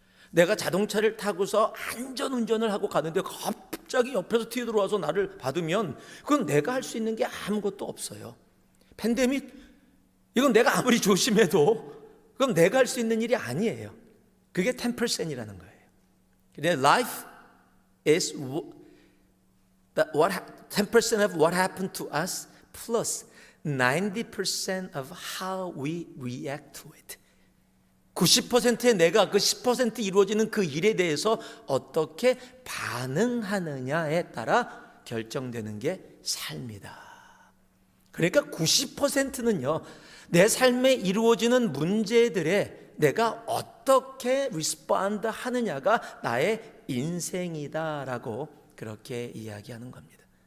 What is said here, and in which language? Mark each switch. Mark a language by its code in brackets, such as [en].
[ko] 내가 자동차를 타고서 안전운전을 하고 가는데 갑자기 옆에서 튀어들어와서 나를 받으면 그건 내가 할 수 있는 게 아무것도 없어요. 팬데믹, 이건 내가 아무리 조심해도 그건 내가 할 수 있는 일이 아니에요. 그게 10%이라는 거예요. 근데 [en] life is 10% of what happened to us plus 90% of how we react to it. [ko] 90%의 내가 그 10% 이루어지는 그 일에 대해서 어떻게 반응하느냐에 따라 결정되는 게 삶이다. 그러니까 90%는요, 내 삶에 이루어지는 문제들에 내가 어떻게 리스폰드 하느냐가 나의 인생이다라고 그렇게 이야기하는 겁니다.